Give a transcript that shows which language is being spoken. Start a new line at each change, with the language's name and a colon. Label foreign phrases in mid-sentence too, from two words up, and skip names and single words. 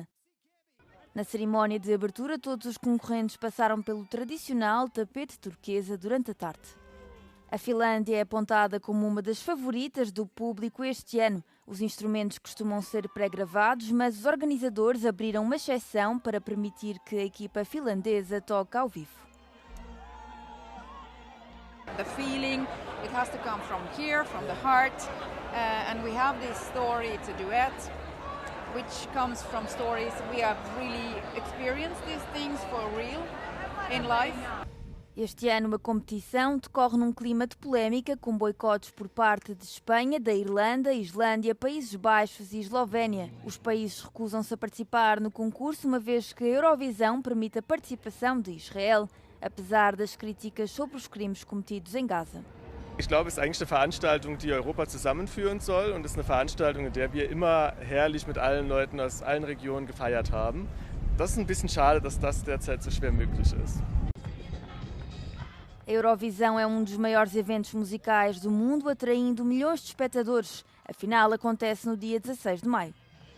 Portuguese: Na cerimónia de abertura, todos os concorrentes passaram pelo tradicional tapete turquesa durante a tarde. A Finlândia é apontada como uma das favoritas do público este ano. Os instrumentos costumam ser pré-gravados, mas os organizadores abriram uma exceção para permitir que a equipa finlandesa toque ao vivo.
English: The feeling, it has to come from here, from the heart, and we have this story, it's a duet, which comes from stories we have really experienced these things for real in life.
Portuguese: Este ano a competição decorre num clima de polémica, com boicotes por parte de Espanha, da Irlanda, Islândia, Países Baixos e Eslovénia. Os países recusam-se a participar no concurso, uma vez que a Eurovisão permite a participação de Israel, apesar das críticas sobre os crimes cometidos em Gaza.
German: Ich glaube, es ist eigentlich eine Veranstaltung, die Europa zusammenführen soll, und es ist eine Veranstaltung, in der wir immer herrlich mit allen Leuten aus allen Regionen gefeiert haben. Das ist ein bisschen schade, dass das derzeit so schwer möglich ist.
Portuguese: A Eurovisão é um dos maiores eventos musicais do mundo, atraindo milhões de espectadores. A final acontece no dia 16 de maio.